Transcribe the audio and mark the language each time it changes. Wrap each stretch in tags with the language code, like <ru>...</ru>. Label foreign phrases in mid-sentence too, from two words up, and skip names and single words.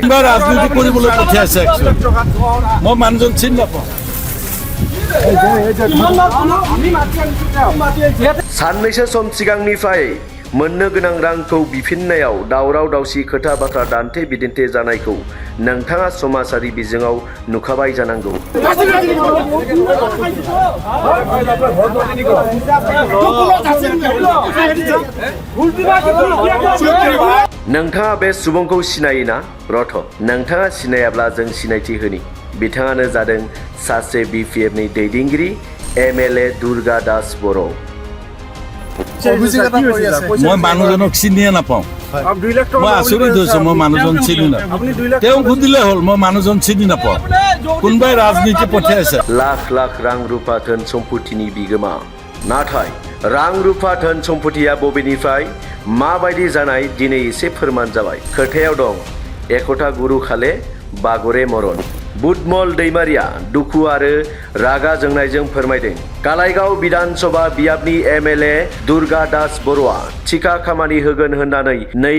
<as>राजनीति কৰিবলৈ পঠিয়াইছে মই মানুহজন চিনি নাপাওঁ</as> <brx>साननैसो सम सिगांनिफ्राय मोननो गोनां रांखौ बिफिननायाव दावराव दावसि खोथा बाथ्रा दान्थे बिदिन्थे जानायखौ नोंथाङा समाजारि बिजोङाव नुखाबाय जानांगौ नोंथाङा बे सुबुंखौ सिनायोना रथ नोंथाङा सिनायाब्ला जों सिनायथि होनि बिथाङानो जादों सासे बिपिएफनि दैदेनगिरि एमएलए दुर्गा दास बर'</brx> <as>মই মানুহজনক চিনিয়ে নাপাওঁ মই আচৰিত হৈছোঁ মই মানুহজন চিনি নাপাওঁ তেওঁ সুধিলে হ'ল মই মানুহজন চিনি নাপাওঁ কোনোবাই ৰাজনীতি পঠিয়াইছে</as> <brx>लाख लाख रां रुपा धोन सम्पतिनि बिगोमा नाथाय रां रुपा धोन सम्पतिया बबेनिफ्राय माबायदि जानाय दिनै एसे फोरमान जाबाय खोथायाव दं यख'थ गुरु खाले बागरे मरन बुटमल दैमारिया दुखु आरो रागा जोंनायजों फोरमायदों कालाइगाव विधानसभा बियाबनि एमएलए दुर्गा दास बर'आ थिका खामानि होगोन होननानै 2</brx>